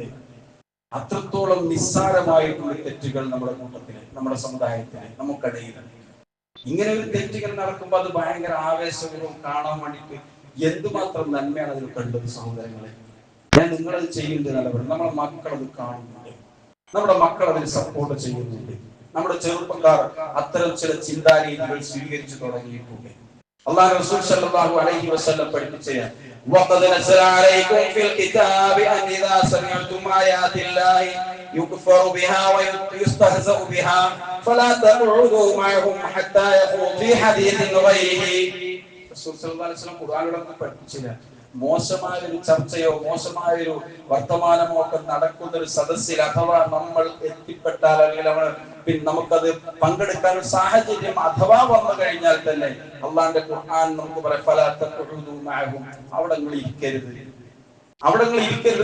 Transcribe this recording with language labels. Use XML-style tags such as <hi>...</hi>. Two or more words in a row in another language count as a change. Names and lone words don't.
<ml>അത്രത്തോളം നിസ്സാരമായിട്ടുള്ള തെറ്റുകൾ നമ്മുടെ കൂട്ടത്തില്, നമ്മുടെ സമുദായത്തില്, നമുക്കിടയിൽ ഇങ്ങനെ ഒരു തെറ്റുകൾ നടക്കുമ്പോൾ അത് ഭയങ്കര ആവേശപൂർവ്വം കാണാൻ വേണ്ടിയിട്ട് എന്തുമാത്രം നന്മയാണ് അതിൽ കണ്ടത്. സഹോദരങ്ങളെ, ഞാൻ നിങ്ങളത് ചെയ്യുന്നത് നല്ലതാണ്. നമ്മുടെ മക്കൾ അത് കാണുന്നുണ്ട്, നമ്മുടെ മക്കൾ അതിന് സപ്പോർട്ട് ചെയ്യുന്നുണ്ട്. നമ്മുടെ ചെറുപ്പക്കാർ അത്തരം ചില ചിന്താരീതികൾ സ്വീകരിച്ചു തുടങ്ങിയിട്ടുണ്ട്. അല്ലാഹു റസൂൽ</ml> <ar>صلى الله عليه وسلم</ar> <ml>പഠിപ്പിച്ചതാണ്,</ml> <ar>وقد نزل عليكم في الكتاب أن إذا سمعتم آيات الله يكفر بها ويستهزأ بها فلا تقعدوا معهم حتى يخوضوا في حديث غيره.</ar> <ml>റസൂൽ</ml> <ar>صلى الله عليه وسلم</ar> <ml>ഖുർആനിലൊക്കെ പഠിപ്പിച്ചതാണ്, മോശമായ ഒരു ചർച്ചയോ മോശമായ ഒരു വർത്തമാനമോ ഒക്കെ നടക്കുന്ന ഒരു സദസ്സിൽ അഥവാ നമ്മൾ എത്തിപ്പെട്ടാൽ, അല്ലെങ്കിൽ നമുക്കത് പങ്കെടുക്കാൻ ഒരു സാഹചര്യം അഥവാ വന്നു കഴിഞ്ഞാൽ തന്നെ അള്ളാന്റെ ഖുർആൻ നമുക്ക് പറയാം, അവിടെ നിങ്ങൾ ഇരിക്കരുത്, അവിടെ നിങ്ങൾ ഇരിക്കരുത്.</ml>